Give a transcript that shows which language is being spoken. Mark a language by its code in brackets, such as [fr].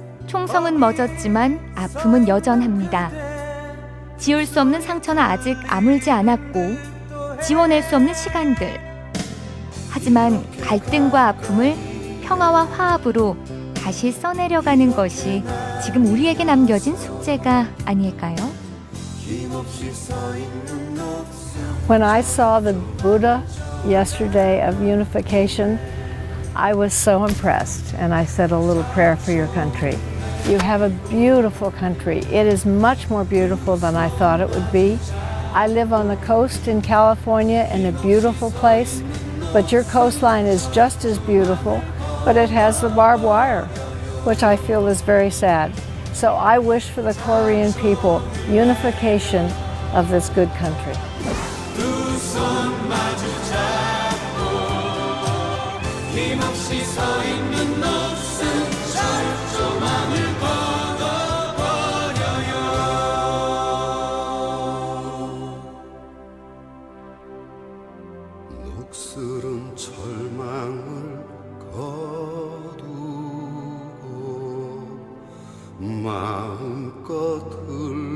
[ko] 총성은 멎었지만 아픔은 여전합니다. 지울 수 없는 상처는 아직 아물지 않았고 지워낼 수 없는 시간들. 하지만 갈등과 아픔을 평화와 화합으로 다시 써내려가는 것이 지금 우리에게 남겨진 숙제가 아닐까요? [en] When I saw the Buddha yesterday of unification, I was so impressed, and I said a little prayer for your country. You have a beautiful country. It is much more beautiful than I thought it would be. I live on the coast in California in a beautiful place, but your coastline is just as beautiful, but it has the barbed wire, which I feel is very sad. So I wish for the Korean people unification of this good country. [ko] 힘없이 서 있는 옷은 철조망을 걷어버려요. 녹슬은 철망을 거두고 마음껏